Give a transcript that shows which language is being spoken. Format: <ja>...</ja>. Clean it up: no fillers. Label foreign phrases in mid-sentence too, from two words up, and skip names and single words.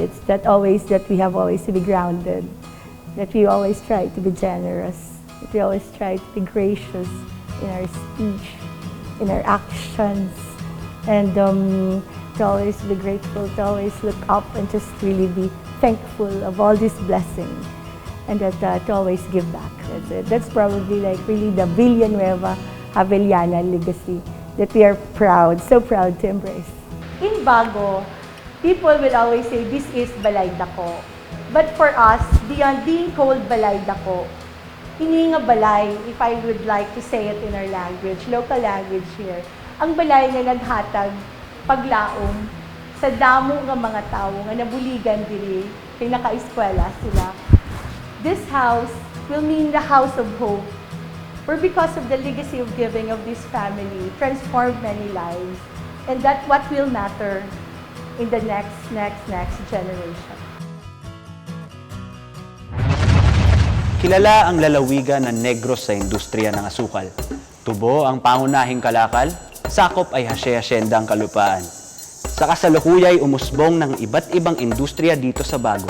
<en>It's that we have always to be grounded, that we always try to be generous, that we always try to be gracious in our speech, in our actions, and to always be grateful, to always look up and just really be thankful of all these blessings, and that to always give back. That's it. That's probably really the Villanueva Havellana legacy that we are so proud to embrace. In Bago, people will always say this is Balay Dako. But for us, beyond being called Balay Dako,</en> <hil>hindi nga balay,</hil> <en>if I would like to say it in our language, local language here,</en> <hil>ang balay na naghatag paglaom sa damo ng mga tao nga nabuligan diri kay naka-eskwela sila.</hil> <en>This house will mean the house of hope, where because of the legacy of giving of this family transformed many lives, and that what will matter in the next generation.</en> <tl>Kilala ang lalawigan ng Negros sa industriya ng asukal. Tubo ang pangunahing kalakal, sakop ay hasye-hasyenda ang kalupaan. Sa kasalukuyay umusbong ng iba't ibang industriya dito sa Bago.</tl>